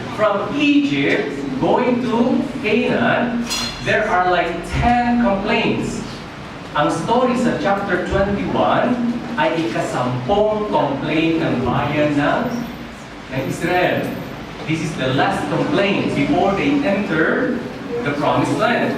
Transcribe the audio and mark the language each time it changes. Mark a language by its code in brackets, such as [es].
[en] From Egypt going to Canaan, there are like 10 complaints. [tl] Ang story sa chapter 21 ay ikasampung complaint ng bayan ng Israel. [en] This is the last complaint before they enter the promised land.